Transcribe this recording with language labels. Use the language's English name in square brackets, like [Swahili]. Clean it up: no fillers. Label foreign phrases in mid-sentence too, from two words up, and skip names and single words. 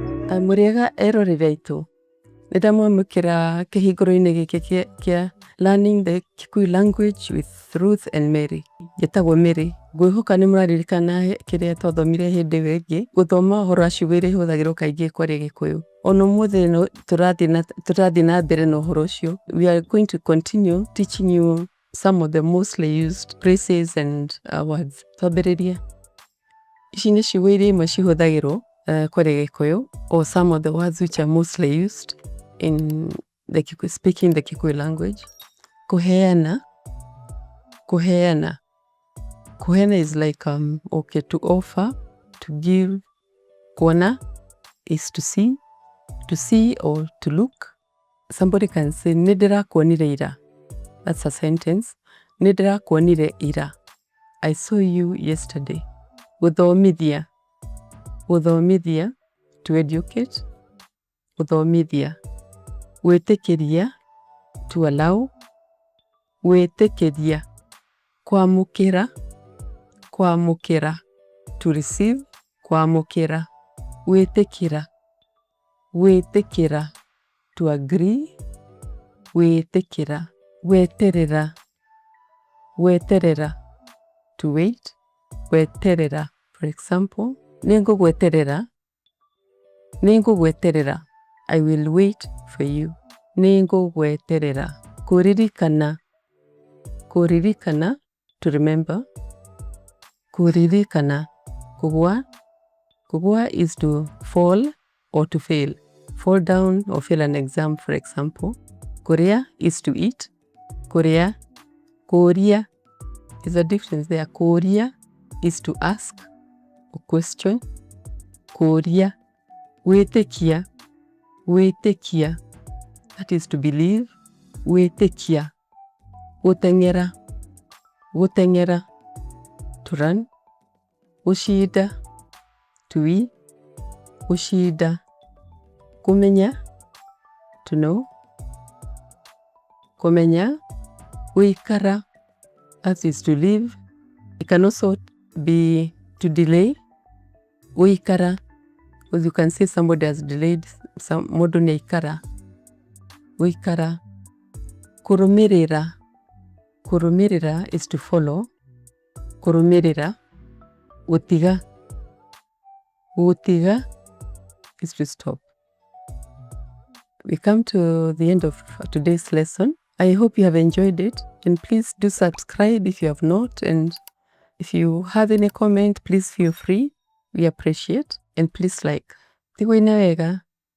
[Kikuyu] Muriega eroreri aitu. Nindamwamukira kihinguro-ini giki kia Learning the Kikuyu Language with Ruth and Mary. Gitagwo Mary. Ngwihoka ni muraririkana kiria twathomire hindi ĩyo ĩngĩ. Guthoma ũhoro wa ciugo iria ihũthagĩrwo kaingĩ kwaria Gikuyu. Ona ũmũthĩ tũrathiĩ na mbere na ũhoro ũcio. [English] We are going to continue teaching you some of the mostly used phrases and words. [Kikuyu] Twambĩrĩrie. Ici nĩ ciugo iria imwe cihũthagĩrwo kwaria Gikuyu, [English] or some of the words which are mostly used in the speaking the Kikuyu language. [Kikuyu] Kuheana. Kuheana. [English] Kuheana is like okay, to offer, to give. Kuona is to see or to look. Somebody can say [Kikuyu] nindirakuonire ira. [English] That's a sentence. [Kikuyu] Nindirakuonire ira. [English] I saw you yesterday. [Kikuyu] Guthomithia. Guthomithia, [English] to educate. [Kikuyu] Guthomithia. Gwĩtĩkĩria, [English] to allow. [Kikuyu] Gwĩtĩkĩria. Kwamũkĩra. Kwamũkĩra, [English] to receive. [Kikuyu] Kwamũkĩra. Gwĩtĩkĩra. Gwĩtĩkĩra, [English] to agree. [Kikuyu] Gwĩtĩkĩra. Gweterera. Gweterera, [English] to wait. [Kikuyu] Gweterera, [English] for example, [Kikuyu] nĩngũgweterera. [English] Nĩngũgweterera, I will wait for you. [Kikuyu] Nĩngũgweterera. Kũririkana. Kũririkana, [English] to remember. [Kikuyu] Kũririkana. Kũgwa. [English] Kũgwa is to fall or to fail. Fall down or fail an exam, for example. Kũrĩa is to eat. [Kikuyu] Kũrĩa. [English] Kũria is a difference there. Kũria is to ask or question. [Kikuyu] Kũria. Gwĩtĩkia. Gwĩtĩkia, [English] that is to believe. [Kikuyu] Gwĩtĩkia. Gũteng'era. Gũteng'era, [English] to run. Gũcinda, to win. [Kikuyu] Gũcinda. Kũmenya, [English] to know. [Kikuyu] Kũmenya. Gũikara, [English] that is to live. It can also be to delay. Gũikara, because you can say somebody has delayed. [Kikuyu] Mũndũ nĩaikara. Gũikara. Kũrũmĩrĩra. Kũrũmĩrĩra [English] is to follow. [Kikuyu] Kũrũmĩrĩra. Gũtiga. [English] Gũtiga is to stop. We come to the end of today's lesson. I hope you have enjoyed it, and please do subscribe if you have not, and if you have any comment, please feel free. We appreciate, and please like. [Kikuyu] Tigwo wega.